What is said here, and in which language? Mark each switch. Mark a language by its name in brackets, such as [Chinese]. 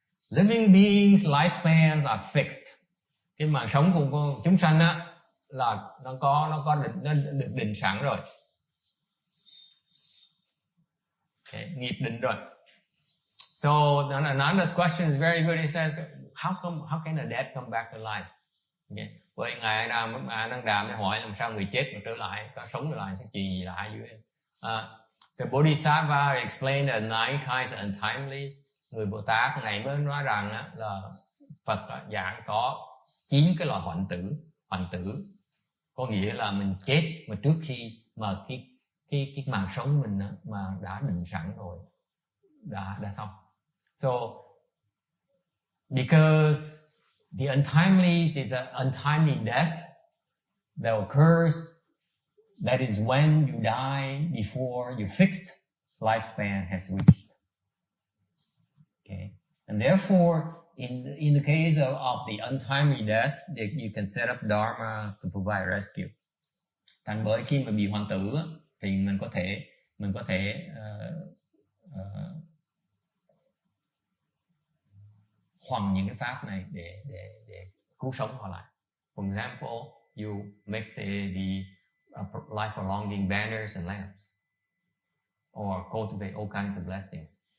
[English] Living beings' lifespans are fixed. [Vietnamese] Cái mạng sống của chúng sanh á là nó được định sẵn rồi. Okay, nghiệp định rồi. [English] So Ananda's question is very good. He says, how can a dead come back to life? Okay. [Vietnamese] Vậy ngài đang đàm để hỏi làm sao người chết mà trở lại, có sống trở lại sẽ chuyện gì lạ dưới em. [English] The Bodhisattva explained the 9 kinds of untimelies. [Vietnamese] Người Bồ Tát này mới nói rằng là Phật giảng có 9 cái loại hoạnh tử, có nghĩa là mình chết mà trước khi mà cái mạng sống mình mà đã định sẵn rồi, đã xong. [English] So because the untimelies is an untimely death that occurs, that is when you die before your fixed lifespan has reached. Okay, and therefore in the case of the untimely death, you can set up dharmas to provide rescue. [Vietnamese] Thành bởi khi mà bị hoạn tử thì mình có thể hoằng những cái pháp này để cứu sống họ lại. [English] For example, you make the life prolonging banners and lamps, or cultivate all kinds of blessings.